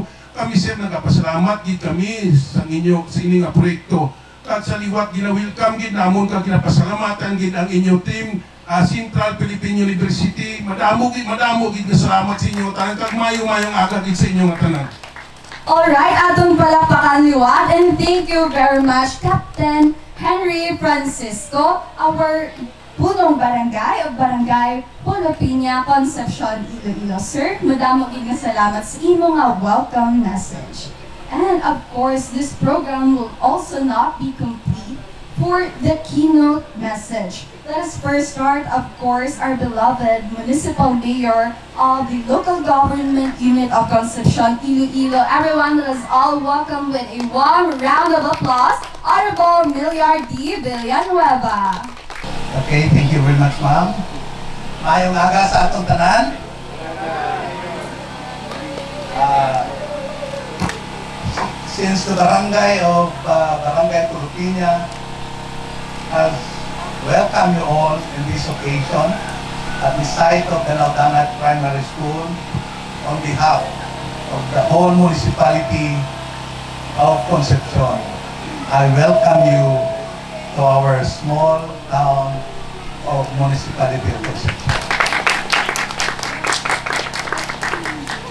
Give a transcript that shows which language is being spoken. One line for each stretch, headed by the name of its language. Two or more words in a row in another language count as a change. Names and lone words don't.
Hiligaynon: Kami sir nagapasalamat gid kami sa inyo sa ining nga proyekto. Kag sa liwat gina-welcome gid namon kag ginapasalamatan gid ang inyo team Central Philippine University. Madamo gid nga salamat sa inyo tanan kag mayong aga gid sa inyo nga tanan.
English: Alright,
Hiligaynon: atong palakpakan liwat
English: and thank you very much Captain Henry Francisco, our
Filipino: punong barangay
English: o Barangay Polopiña, Concepcion, Iloilo.
Hiligaynon: Sir, madamo gid nga salamat sa imo nga welcome message.
English: And of course, this program will also not be complete for the keynote message. Let us first start, of course, our beloved Municipal Mayor of the Local Government Unit of Concepcion, Iloilo. Everyone, let us all welcome with a warm round of applause, Honorable Mayor D. Villanueva. Okay, thank you very much, ma'am.
Hiligaynon: Mayong aga sa atong tanan.
English: Since the barangay of Barangay Polopiña has welcomed you all in this occasion at the site of Danau-Danau Primary School on behalf of the whole municipality of Concepcion, I welcome you to our small town of municipality of Concepcion.